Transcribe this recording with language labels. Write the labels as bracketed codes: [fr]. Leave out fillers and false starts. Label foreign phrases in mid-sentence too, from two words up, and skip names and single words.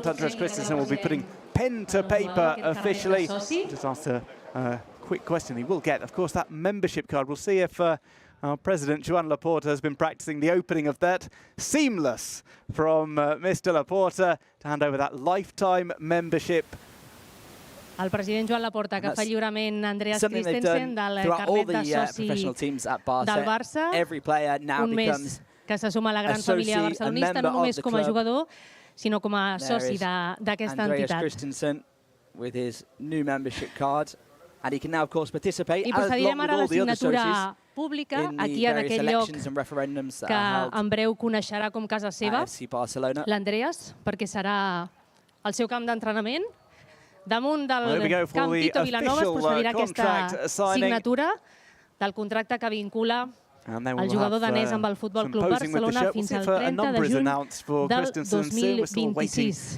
[en] Andreas Christensen will be putting pen to paper officially. Just ask a quick question he will get, of course, that membership card. We'll see if our president, Joan Laporta, has been practicing the opening of that. Seamless from Mr. Laporta to hand over that lifetime membership. [ca] El president Joan Laporta, que fa lliurament Andreas Christensen del carnet de soci del Barça. Un més que se suma a la gran família barcelonista, no només com a jugador, sinó com a soci d'aquesta entitat. [en] Christensen with his new membership card, and he can now, of course, participate [ca] I procedirem ara a la signatura pública, aquí en aquell lloc que en breu coneixerà com casa seva, l'Andreas, perquè serà el seu camp d'entrenament. Damunt del Camp Tito Villanova es procedirà aquesta signatura del contracte que vincula el jugador danès amb el Futbol Club Barcelona fins al 30 de juny del 2026.